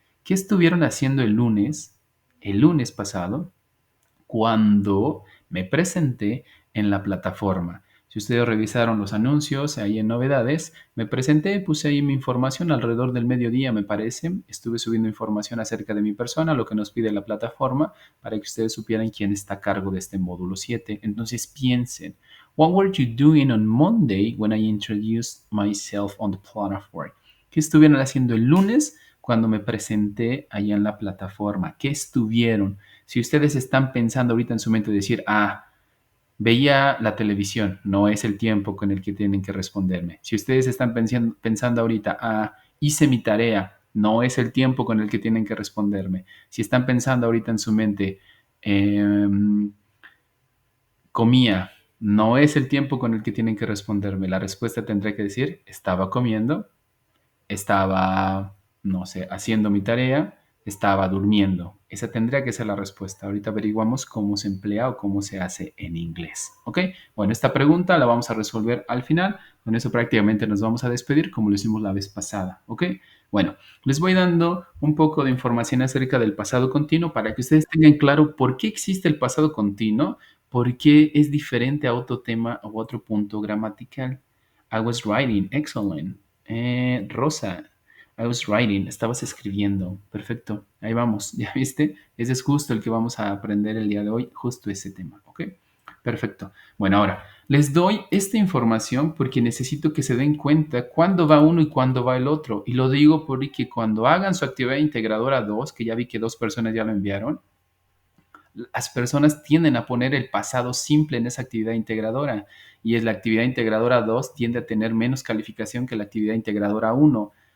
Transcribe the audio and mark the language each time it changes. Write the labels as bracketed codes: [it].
[es] ¿Qué estuvieron haciendo el lunes pasado, cuando me presenté en la plataforma? Si ustedes revisaron los anuncios ahí en novedades, me presenté, puse ahí mi información alrededor del mediodía, me parece. Estuve subiendo información acerca de mi persona, lo que nos pide la plataforma, para que ustedes supieran quién está a cargo de este módulo 7. Entonces piensen, [en] what were you doing on Monday when I introduced myself on the platform? [es] ¿Qué estuvieron haciendo el lunes cuando me presenté allá en la plataforma? ¿Qué estuvieron? Si ustedes están pensando ahorita en su mente decir, Veía la televisión, no es el tiempo con el que tienen que responderme. Si ustedes están pensando ahorita, hice mi tarea, no es el tiempo con el que tienen que responderme. Si están pensando ahorita en su mente, em, comía, no es el tiempo con el que tienen que responderme. La respuesta tendré que decir, estaba comiendo, estaba, no sé, haciendo mi tarea, estaba durmiendo. Esa tendría que ser la respuesta. Ahorita averiguamos cómo se emplea o cómo se hace en inglés. ¿Ok? Bueno, esta pregunta la vamos a resolver al final. Con eso prácticamente nos vamos a despedir como lo hicimos la vez pasada. ¿Ok? Bueno, les voy dando un poco de información acerca del pasado continuo para que ustedes tengan claro por qué existe el pasado continuo, por qué es diferente a otro tema o otro punto gramatical. [en] I was writing, excellent. Rosa, I was writing, [es] estabas escribiendo. Perfecto, ahí vamos, ¿ya viste? Ese es justo el que vamos a aprender el día de hoy, justo ese tema, ¿ok? Perfecto. Bueno, ahora, les doy esta información porque necesito que se den cuenta cuándo va uno y cuándo va el otro. Y lo digo porque cuando hagan su actividad integradora 2, que ya vi que 2 personas ya lo enviaron, las personas tienden a poner el pasado simple en esa actividad integradora y es la actividad integradora 2 tiende a tener menos calificación que la actividad integradora 1.